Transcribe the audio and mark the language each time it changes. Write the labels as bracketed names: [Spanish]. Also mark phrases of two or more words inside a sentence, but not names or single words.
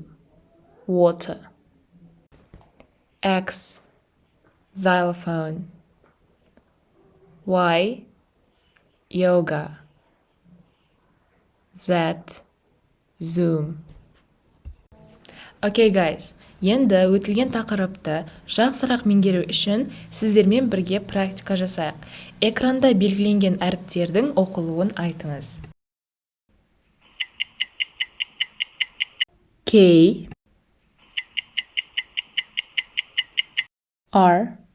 [English] Water. X. Xylophone. Y. Yoga. Z. Zoom. Okay guys, [Kazakh] енді өтілген тақырыпты жақсырақ меңгеру үшін сіздермен бірге практика жасайық. Экранда белгіленген әріптердің оқылуын айтыңыз. [English] K. R.